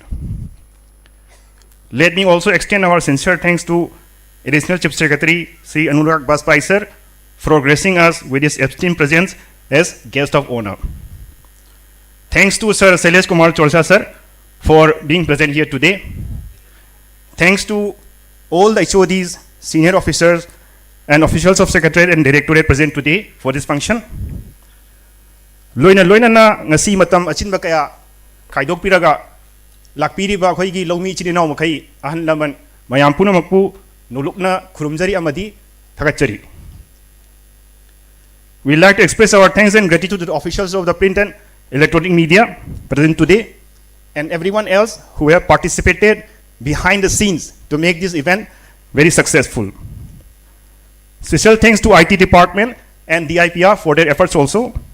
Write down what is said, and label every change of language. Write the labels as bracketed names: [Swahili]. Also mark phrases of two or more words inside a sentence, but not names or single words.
[English] Let me also extend our sincere thanks to Additional Chief Secretary, Sri Anurag Baspai sir, for gracing us with his esteemed presence as guest of honor. Thanks to Sir Shailesh Kumar Chorsa sir for being present here today. Thanks to all the HODs, senior officers, and officials of Secretariat and Directorate present today for this function. [Manipuri] Loina na ngasi matam achinba kaya kaidok piraga lakpiriba khoigi lomi chininaw makai ahan laman mayam punamakpu nulukna khurumjari amadi thagachari. [English] We like to express our thanks and gratitude to the officials of the print and electronic media present today and everyone else who have participated behind the scenes to make this event very successful. Special thanks to IT department and DIPR for their efforts also.